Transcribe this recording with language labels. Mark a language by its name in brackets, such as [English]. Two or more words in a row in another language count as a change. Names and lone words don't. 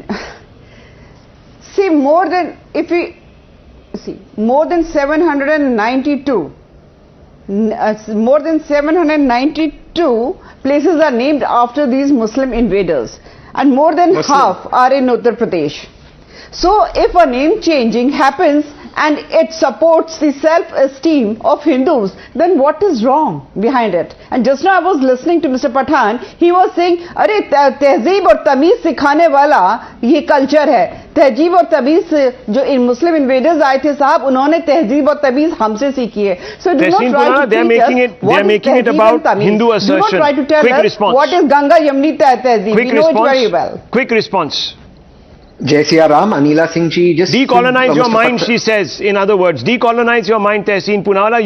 [English] See, more than 792 places are named after these Muslim invaders, and more than half are in Uttar Pradesh. So if a name changing happens and it supports the self-esteem of Hindus, then what is wrong behind it? And just now I was listening to Mr. Pathan. He was saying, [Hindi] "अरे तहज़ीब और तमीज़ सिखाने वाला ये कल्चर है. तहजीब और तमीज जो इन [English] Muslim invaders [Hindi] आए थे साहब, उन्होंने तहजीब और तमीज हमसे सीखी है." [English] So do not try to they're making it about Hindu assertion. Do not try to tell us what is Ganga Yamuni Tehzeeb. We know it very well. Quick response. [Hindi] जय सिया राम, [English] Anila Singh ji, just decolonize your mind, she says. In other words, decolonize your mind, Tehseen Poonawalla.